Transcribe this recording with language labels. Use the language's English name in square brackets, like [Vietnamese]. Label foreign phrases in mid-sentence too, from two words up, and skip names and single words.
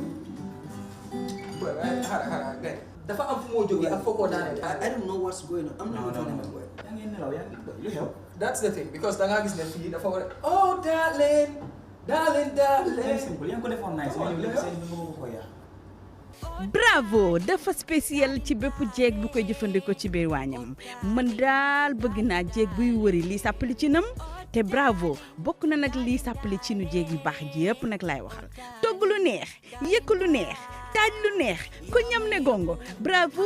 [English] I don't know what's going on. I'm not telling you. That's the thing, because oh, darling, darling, darling. [Wolof] Bravo dafa spécial ci bépp jeeg bu koy jëfandikoo ci biir wañam man daal bëgg naa jeeg buy wëri li sàppali ci nam te bravo bokk na nag li sàppali ci nu jeeg yu baax ji yëpp nag laay waxal togg lu neex yëkk lu neex taaj lu neex ku ñam ne gongo bravo